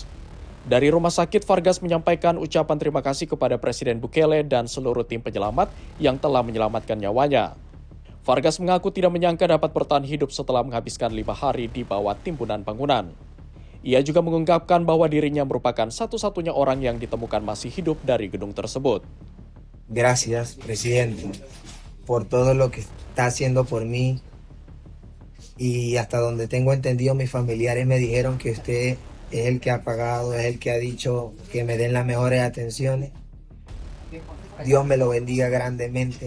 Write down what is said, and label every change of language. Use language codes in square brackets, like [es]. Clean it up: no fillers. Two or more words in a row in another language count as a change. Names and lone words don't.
[id] Dari rumah sakit, Vargas menyampaikan ucapan terima kasih kepada Presiden Bukele dan seluruh tim penyelamat yang telah menyelamatkan nyawanya. Vargas mengaku tidak menyangka dapat bertahan hidup setelah menghabiskan 5 hari di bawah timbunan bangunan. Ia juga mengungkapkan bahwa dirinya merupakan satu-satunya orang yang ditemukan masih hidup dari gedung tersebut. [es] Gracias, presidente, por todo lo que está haciendo por mí. Y hasta donde tengo entendido, mis familiares me dijeron que usted es el que ha pagado, es el que ha dicho que me den las mejores atenciones. Dios me lo bendiga grandemente.